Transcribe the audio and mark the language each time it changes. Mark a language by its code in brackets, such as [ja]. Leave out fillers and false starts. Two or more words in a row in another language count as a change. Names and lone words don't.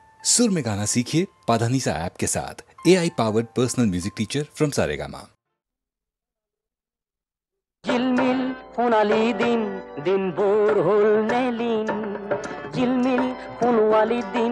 [hi] सुर में गाना सीखिए पाधानीसा ऐप के साथ। [en] AI powered personal music teacher from [hi] सारेगामा। [as] झिलमिल সোণালী দিন দিনবোৰ হ'ল নেলিন ঝিলমিল সোণোৱালী দিন